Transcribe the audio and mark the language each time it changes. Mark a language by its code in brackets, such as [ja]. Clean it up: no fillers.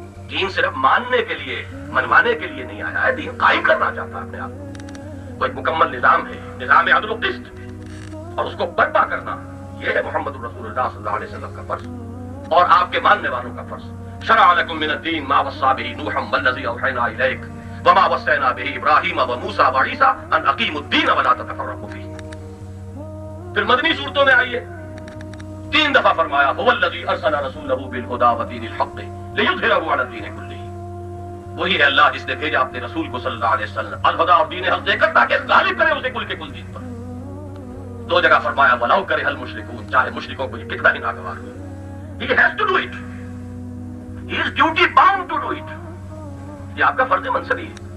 [ur] دین صرف ماننے کے لیے، منوانے کے لیے نہیں آیا ہے. دین قائم کرنا چاہتا ہے اپنے آپ کو. وہ ایک مکمل نظام ہے، نظام عدل و قسط، اور اس کو برپا کرنا یہ ہے محمد الرسول اللہ صلی اللہ علیہ وسلم کا فرض اور آپ کے ماننے والوں کا فرض. شرع لكم من الدين ما وصى به نوحا والذي اوحينا اليك وما وصينا به ابراهيم وموسى وعيسى ان اقيموا الدين ولا تتفرقوا فيه. پھر مدنی صورتوں میں آئیے 3 دفعہ فرمایا، [ar] هو الذي ارسل رسوله بالهدى ودين الحق ليظهره على الدين كله. [ur] وہی ہے اللہ جس نے بھیجا اپنے رسول کو صلی اللہ علیہ وسلم الہدیٰ اور دین حق دے کر تاکہ غالب کرے اسے کل کے کل دین پر. 2 جگہ فرمایا [ar] ولو کرہ المشرکون، [ur] چاہے مشرکوں کو یہ کتنا ہی ناگوار ہو. [en] He has to do it. He is duty bound to do it. [ur] یہ آپ کا فرض منصبی ہے.